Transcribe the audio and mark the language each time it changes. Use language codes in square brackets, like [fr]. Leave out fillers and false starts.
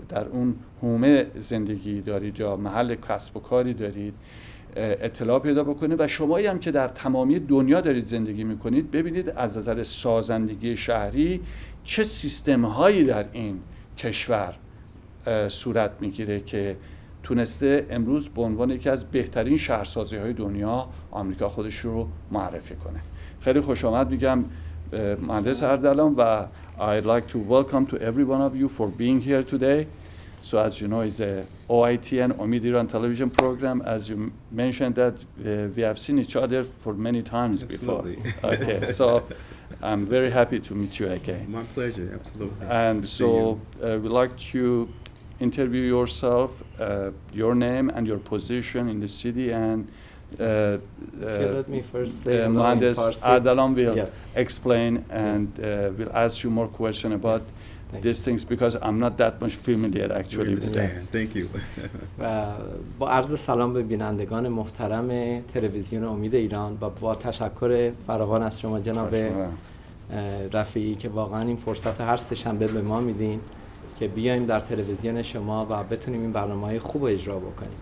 [fa] اون حومه زندگی دارید یا محل کسب و کاری دارید اطلاع پیدا بکنید و شمایی هم که در تمامی دنیا دارید زندگی میکنید ببینید از نظر سازندگی شهری چه سیستم هایی در این کشور صورت میگیره که تونسته امروز به عنوان یکی از بهترین شهرسازی های دنیا آمریکا خودش رو معرفی کنه. خیلی خوش آمد میگم مهندس اردلان و [en] I'd like to welcome to every one of you for being here today. So as you know, it's a OITN Omid Iran television program. As you mentioned that we have seen each other for many times absolutely. Before. Okay, so I'm very happy to meet you again. My pleasure, absolutely. And so we'd like to interview yourself, your name and your position in the city, and let me first say Mohandes Ardalan will yes. explain and we'll ask you more questions about these things because I'm not that much familiar actually with that. Thank you. [fa] و با عرض سلام به بینندگان محترم تلویزیون امید ایران و با تشکر فراوان از شما جناب رفیعی که واقعا این فرصت هر سه شنبه به ما میدین که بیایم در تلویزیون شما و بتونیم این برنامه‌های خوب رو اجرا بکنیم.